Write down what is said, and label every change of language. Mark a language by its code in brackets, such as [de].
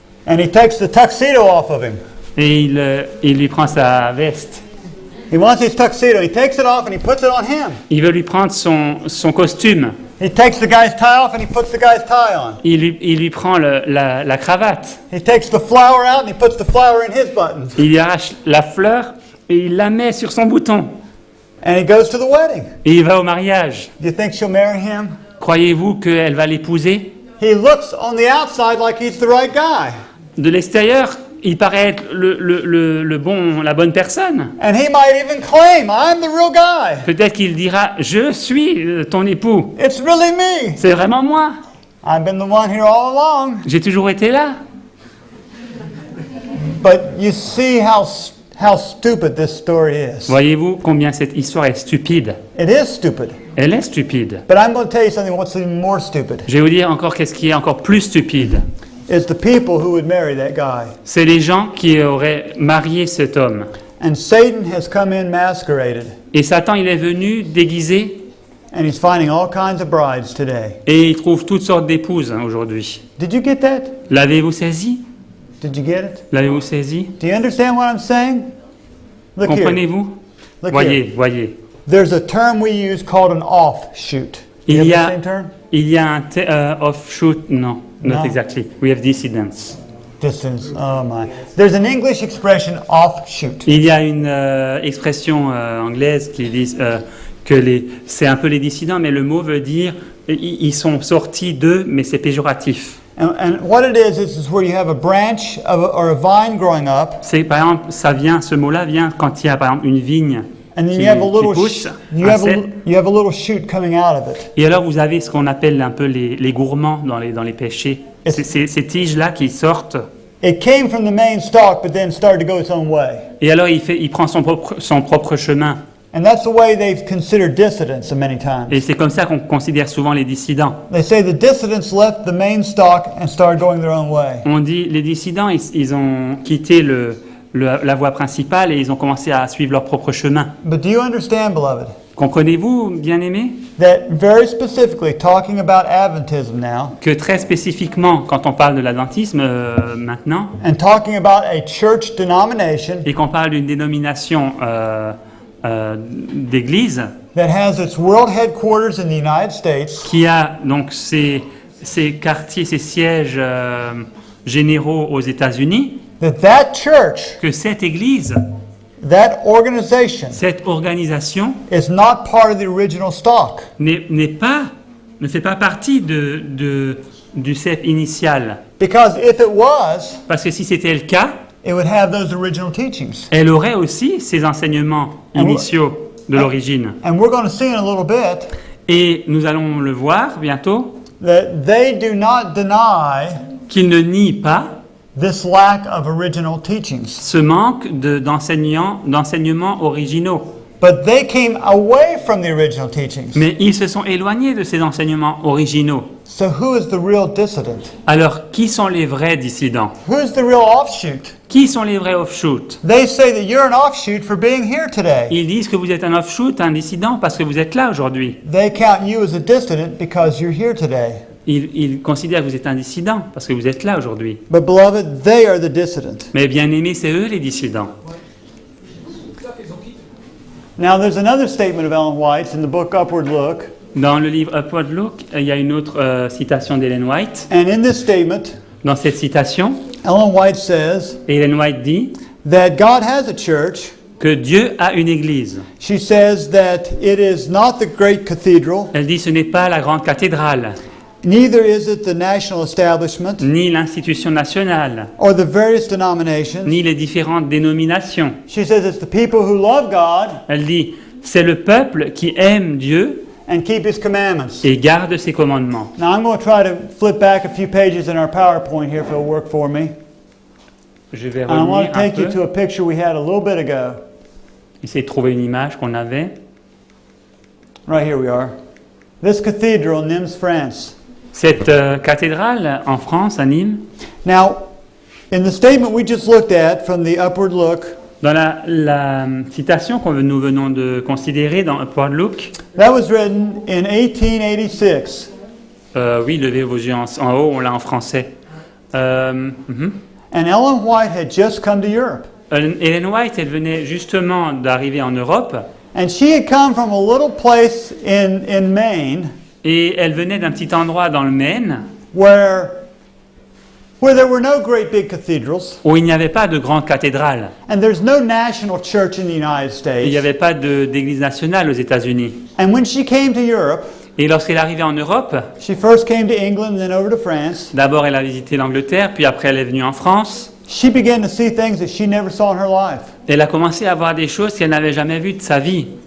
[en] And he takes the tuxedo off of him. [fr] Et il lui prend sa veste. [en] He wants his tuxedo. He takes it off and he puts it on him. [fr] Il veut lui prendre son costume. [en] He takes the guy's tie off and he puts the guy's tie on. [fr] Il lui prend la cravate. [en] He takes the flower out and he puts the flower in his buttons. [fr] Il lui arrache la fleur et il la met sur son bouton. [en] And he goes to the wedding. [fr] Et il va au mariage. [en] Do you think she'll marry him? [fr] Croyez-vous qu'elle va l'épouser? [en] He looks on the outside like he's the right guy. [fr] De l'extérieur, il paraît être la bonne personne. [en] And he might even claim, I'm the real guy. [fr] Peut-être qu'il dira, je suis ton époux. [en] It's really me. [fr] C'est vraiment moi. [en] I've been the one here all along. [fr] J'ai toujours été là. [en] But you see how stupid this story is. [fr] Voyez-vous combien cette histoire est stupide? [en] It is stupid. [fr] Elle est stupide. [en] But I'm going to tell you something what's even more stupid. [fr] Je vais vous dire encore qu'est-ce qui est encore plus stupide. [en] It's the people who would marry that guy. [fr] C'est les gens qui auraient marié cet homme. [en] And Satan has come in masqueraded. [fr] Et Satan, il est venu déguisé [en] And he's finding all kinds of brides today. [fr] et il trouve toutes sortes d'épouses aujourd'hui. [en] Did you get that? [fr] L'avez-vous saisi? [en] Did you get it? [fr] L'avez-vous saisi? [en] Do you understand what I'm saying? Look here. [fr] Comprenez-vous? [en] Look [fr] Voyez, [en] here. [fr] voyez. [en] There's a term we use called an offshoot. Do you [fr] Il y [en] have the [fr] a, [en] same term? [fr] il y a un offshoot, non, not [en] No. exactly. We have dissidents. Distance. Oh my. There's an English expression, offshoot. [fr] Il y a une expression anglaise qui dit que c'est un peu les dissidents, mais le mot veut dire ils sont sortis d'eux, mais c'est péjoratif. [en] And what it is where you have a branch or a vine growing up, [fr] C'est par exemple, ce mot-là vient quand il y a par exemple une vigne [en] and then [fr] qui, [en] you have a [fr] qui [en] little [fr] pousse, [en] you [fr] un [en] have [fr] cep. [en] you have a little shoot coming out of it. [fr] Et alors vous avez ce qu'on appelle un peu les gourmands dans les péchés. C'est ces tiges-là qui sortent. [en] It came from the main stalk, but then started to go its own way. [fr] Et alors il prend son propre chemin. [en] And that's the way they've considered dissidents many times. [fr] Et c'est comme ça qu'on considère souvent les dissidents. [en] They say the dissidents left the main stalk and started going their own way. [fr] On dit les dissidents, ils ont quitté la voie principale et ils ont commencé à suivre leur propre chemin. [en] But do you understand, beloved, [fr] Comprenez-vous, bien-aimés, [en] that very specifically talking about Adventism now [fr] que très spécifiquement, quand on parle de l'adventisme maintenant, [en] and talking about a church denomination [fr] et qu'on parle d'une dénomination d'église [en] that has its world headquarters in the United States, [fr] qui a donc ses quartiers, ses sièges généraux aux États-Unis, [en] that church, [fr] que cette église, [en] that organization [fr] cette organisation [en] is not part of the original stock. [fr] ne fait pas partie du CEP initial. [en] Because if it was, [fr] Parce que si c'était le cas, [en] it would have those original teachings. [fr] elle aurait aussi ces enseignements initiaux de l'origine. [en] And we're going to see in a little bit [fr] Et nous allons le voir bientôt, [en] that they do not deny [fr] qu'ils ne nient pas [en] this lack of original teachings. [fr] ce manque d'enseignements originaux. [en] But they came away from the original teachings. [fr] Mais ils se sont éloignés de ces enseignements originaux. [en] So who is the real dissident? [fr] Alors, qui sont les vrais dissidents? [en] Who's the real offshoot? [fr] Qui sont les vrais offshoots? [en] They say that you're an offshoot for being here today. [fr] Ils disent que vous êtes un offshoot, un dissident, parce que vous êtes là aujourd'hui. [en] They count you as a dissident because you're here today. [fr] Ils considèrent que vous êtes un dissident, parce que vous êtes là aujourd'hui. [en] But beloved, they are the dissident. [fr] Mais bien aimés, c'est eux les dissidents. [en] Now there's another statement of Ellen White's in the book Upward Look. [fr] Dans le livre Upward Look, il y a une autre citation d'Ellen White. [en] And in this statement, [fr] Dans cette citation, [en] Ellen White says [fr] Ellen White dit [en] that God has a church. [fr] que Dieu a une église. [en] She says that it is not the great cathedral, [fr] Elle dit ce n'est pas la grande cathédrale, [en] neither is it the national establishment [fr] ni l'institution nationale, [en] or the various denominations. [fr] ni les différentes dénominations. [en] She says it's the people who love God [fr] Elle dit c'est le peuple qui aime Dieu [en] and keep His commandments. [fr] et garde ses commandements. [en] Now I'm going to try to flip back a few pages in our PowerPoint here if it'll work for me. [fr] Je vais [en] And I want [fr] revenir [en] to [fr] un [en] take you [fr] peu, [en] to a picture we had a little bit ago. [fr] essayer de trouver une image qu'on avait. [en] Right here we are. This cathedral in Nimes, France. [fr] Cette cathédrale en France, à Nîmes, [en] Now, in the statement we just looked at from the Upward Look, [fr] dans la citation que nous venons de considérer dans Upward Look, [en] that was written in 1886. [fr] oui, levez vos yeux en haut, on l'a en français. Mhm. [en] And Ellen White had just come to Europe. [fr] Ellen White, elle venait justement d'arriver en Europe [en] And she had come from a little place in Maine [fr] et elle venait d'un petit endroit dans le Maine [en] where there were no great big cathedrals, [fr] où il n'y avait pas de grande cathédrale. [en] and there's no national church in the United [fr] Il n'y [en] States. [fr] avait pas d'église nationale aux États-Unis. [en] And when she came to Europe, [fr] Et lorsqu'elle est arrivée en Europe, [en] she first came to England, then over to France. [fr] d'abord elle a visité l'Angleterre, puis après elle est venue en France. [en] She began to see things that she never saw in her life. [fr] Elle a commencé à voir des choses qu'elle n'avait jamais vues de sa vie.